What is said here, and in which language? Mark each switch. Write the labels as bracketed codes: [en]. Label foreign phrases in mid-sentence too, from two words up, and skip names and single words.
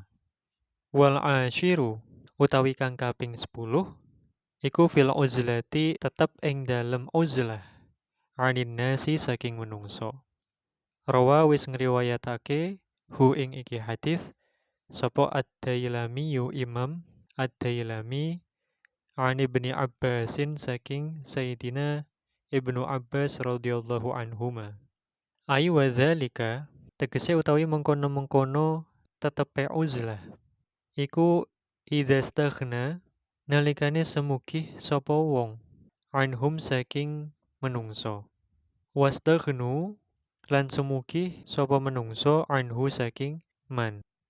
[ar] والعاشر [jv] utawi kang kaping 10 iku [ar] في العزلة [jv] tetep ing dalem uzlah [ar] عن الناس [jv] saking menungso. Rawa wis ngriwayatake hu ing iki hadis sapa Ad-Dailami Imam Ad-Dailami [ar] عن ابن عباس [jv] saking Sayyidina Ibnu Abbas [ar] رضي الله عنهما. أي وذلك [jv] tegese utawi mengkono-mengkono tetepe uzlah. Iku idzastaghna nalikane semugih sapa wong anhum saking menungso. Wastaghnu lan semugih sapa menungso anhu saking man.